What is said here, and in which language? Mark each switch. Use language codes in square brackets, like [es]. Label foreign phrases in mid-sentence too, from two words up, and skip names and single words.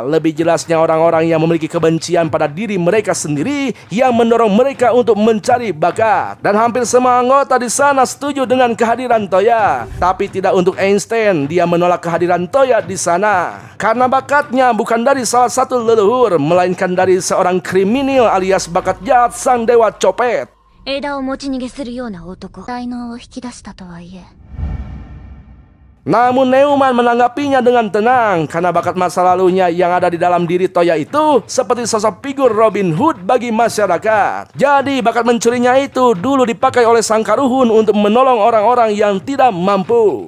[id] Lebih jelasnya orang-orang yang memiliki kebencian pada diri mereka sendiri yang mendorong mereka untuk mencari bakat. Dan hampir semua anggota di sana setuju dengan kehadiran Toya. Tapi tidak untuk Einstein, dia menolak kehadiran Toya di sana. Karena bakatnya bukan dari salah satu leluhur, melainkan dari seorang kriminal alias bakat jahat sang dewa copet. [ja] 枝を持ち逃げするような男。才能を引き出したとはいえ。 [id] Namun Neumann menanggapinya dengan tenang karena bakat masa lalunya yang ada di dalam diri Toya itu seperti sosok figur Robin Hood bagi masyarakat. Jadi bakat mencurinya itu dulu dipakai oleh sang karuhun untuk menolong orang-orang yang tidak mampu.